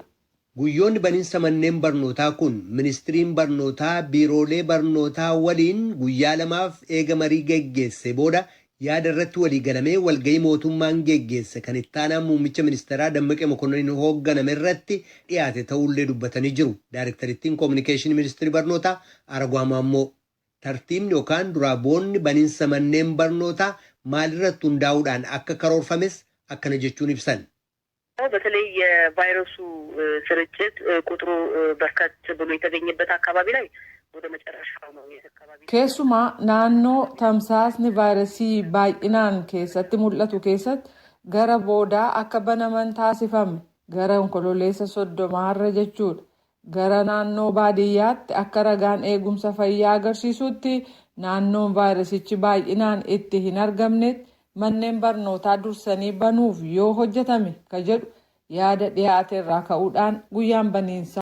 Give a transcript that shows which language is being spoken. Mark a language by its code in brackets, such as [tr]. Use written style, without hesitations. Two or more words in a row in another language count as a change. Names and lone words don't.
[om] Guyyoonni baniinsa manneen barnootaa kun ministiriin barnootaa biiroolee barnootaa waliin guyyaa lamaaf eega marii geggeesse booda yaada irratti walii galamee walgahii mootummaan geggeesse kan ittaanaa muummicha ministeeraa Dammaqee Mokonnin hoogganame irratti dhiyaate ta'ullee dubbatanii jiru. Daayirektarittiin Koominikeeshinii Ministirii Barnootaa Aragwaa Maammoo. Tartiibni yookaan duraa boonni baniinsa manneen barnootaa maalirratti hundaa'uudhaan akka karoorfames akkana jechuun ibsan. [am] በተለይ የቫይረሱ ስርጭት ቁጥሩ በርከት ብሎ የተገኘበት አካባቢ ላይ ወደ መጨረሻው ነው የአካባቢ [om] keessumaa naannoo tamsaasni vaayirasii baay'inaan keessatti mul'atu keessatti gara boodaa akka banaman taasifame gara onkoloolessa 30 jechuudha. Gara naannoo baadiyyaatti akka ragaan eegumsa fayyaa agarsiisutti naannoon vaayirasichi baay'inaan itti hin argamnetti manneen barnootaa dursanii banuuf yoo hojjetame ka jedhu yaada dhiyaate irraa ka'uudhaan guyyaan baniinsa